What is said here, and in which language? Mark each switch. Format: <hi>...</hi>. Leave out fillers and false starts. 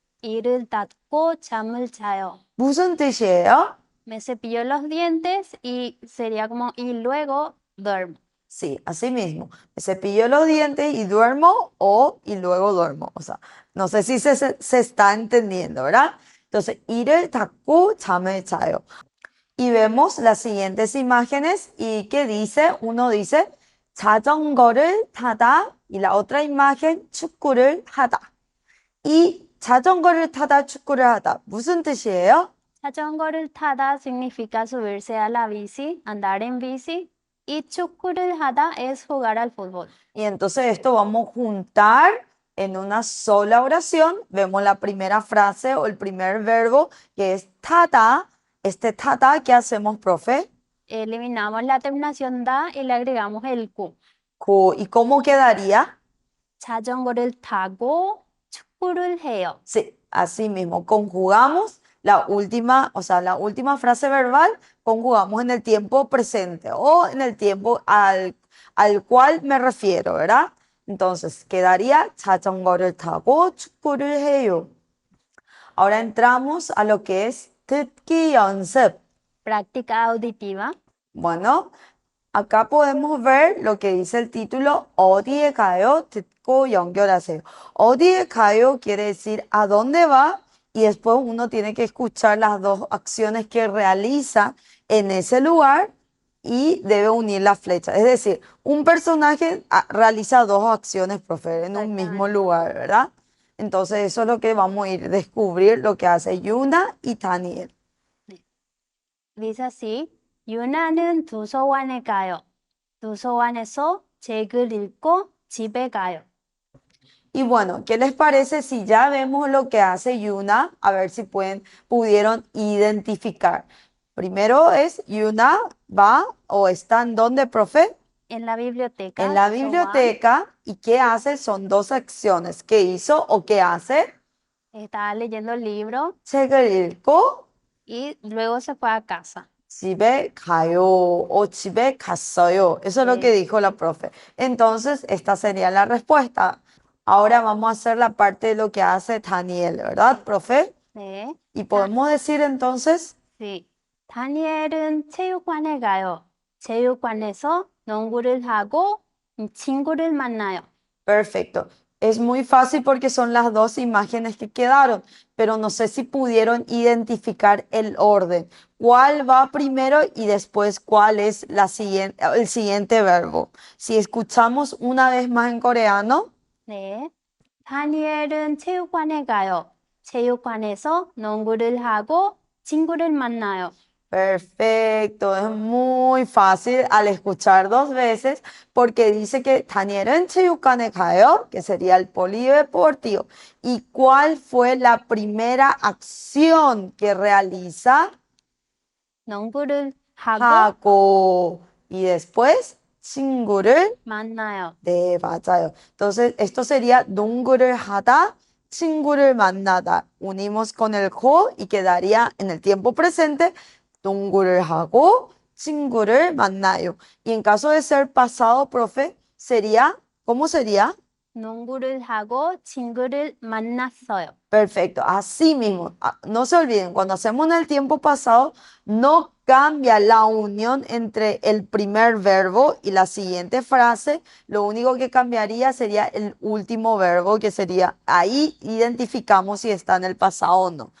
<ko>이를 닫고 잠을 자요. 무슨 뜻이에요?</ko> <es>Me cepillo los dientes y sería como y luego duermo. Sí, así mismo. Me cepillo los dientes y duermo o y luego duermo. O sea, no sé si se está entendiendo, ¿verdad? Entonces,</es> <ko>이를 닫고 잠을 자요.</ko> <es>Y vemos las siguientes imágenes y ¿qué dice? Uno dice</es> <ko>자전거를 타다</ko> <es>y la otra imagen</es> <ko>축구를 하다. 이 자전거를 타다 축구를 하다 무슨 뜻이에요? 자전거를 타다</ko> <es>significa subirse a la bici, andar en bici. Y</es> <ko>축구를 하다</ko> <es>es jugar al fútbol. Y entonces esto vamos a juntar en una sola oración. Vemos la primera frase o el primer verbo que es</es> <ko>타다.</ko> <es>Este</es> <ko>타다,</ko> <es>¿qué hacemos, profe? Eliminamos la terminación da y le agregamos el q. ¿Y cómo quedaría?</es> <ko>자전거를 타고 축구를 해요.</ko> <es>Sí, así mismo. Conjugamos la última, o sea, la última frase verbal, conjugamos en el tiempo presente o en el tiempo al cual me refiero, ¿verdad? Entonces, quedaría</es> <ko>자전거를 타고 축구를 해요.</ko> <es>Ahora entramos a lo que es</es> <ko>듣기 연습.</ko> <es>Práctica auditiva. Bueno, acá podemos ver lo que dice el título</es> <ko>어디에 가요? 듣고 연결하세요. 어디에 가요</ko> <es>quiere decir a dónde va y después uno tiene que escuchar las dos acciones que realiza en ese lugar y debe unir la flecha. Es decir, un personaje realiza dos acciones, profe, en un mismo Exactamente. lugar, ¿verdad? Entonces eso es lo que vamos a ir a descubrir lo que hace Yuna y Daniel. Dice así,</es> <ko>유나는 도서관에 가요. 도서관에서 책을 읽고 집에 가요.</ko> <es>Y bueno, ¿qué les parece si ya vemos lo que hace Yuna? A ver si pudieron identificar. Primero es Yuna va o está en donde, profe? En la biblioteca. En la</es> <ko>도서관.</ko> <es>biblioteca. ¿Y qué hace? Son dos acciones. ¿Qué hizo o qué hace? Estaba leyendo el libro</es> <ko>책을 읽고</ko> <es>y luego se fue a casa.</es> <ko>집에 가요 o 집에 갔어요.</ko> <es>Eso es lo Sí. que dijo la profe. Entonces, esta sería la respuesta. Ahora vamos a hacer la parte de lo que hace Daniel, ¿verdad, profe?</es> <ko>네.</ko> <es>Y podemos decir entonces,</es> <ko>네. 다니엘은 체육관에 가요. 체육관에서 농구를 하고 친구를 만나요.</ko> <es>perfecto. Es muy fácil porque son las dos imágenes que quedaron, pero no sé si pudieron identificar el orden. ¿Cuál va primero y después cuál es el siguiente verbo? Si escuchamos una vez más en coreano,</es> <ko>네. 다니엘은 체육관에 가요. 체육관에서 농구를 하고 친구를 만나요.</ko> <es>perfecto, es muy fácil al escuchar dos veces porque dice que</es> <ko>다니엘은 체육관에 가요,</ko> <es>que sería el polideportivo. ¿Y cuál fue la primera acción que realiza?</es> <ko>농구를 하고 하고.</ko> <es>Y después</es> <ko>친구를 만나요. 네, 맞아요.</ko> <es>Entonces, esto sería</es> <ko>농구를 하다, 친구를 만나다.</ko> <es>Unimos con el 고 y quedaría en el tiempo presente</es> <ko>농구를 하고 친구를 만나요.</ko> <es>Y en caso de ser pasado, profe, sería, ¿cómo sería?</es> <ko>농구를 하고 친구를 만났어요.</ko> <es>Perfecto, así mismo. No se olviden, cuando hacemos en el tiempo pasado, no cambia la unión entre el primer verbo y la siguiente frase. Lo único que cambiaría sería el último verbo, que sería ahí identificamos si está en el pasado o no.</es>